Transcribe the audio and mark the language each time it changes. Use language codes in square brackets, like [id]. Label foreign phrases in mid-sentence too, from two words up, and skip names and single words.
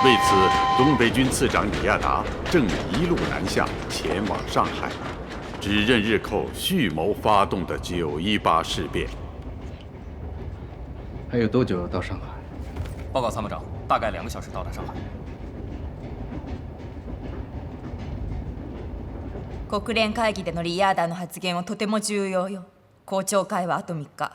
[zh] 为此，东北军次长李亚达正一路南下，前往上海，指认日寇蓄谋发动的918事变。还有多久到上海？报告参谋长，大概2个小时到达上海。 [ja] 国連会議でのリヤーダーの発言はとても重要よ。公聴会はあと3日。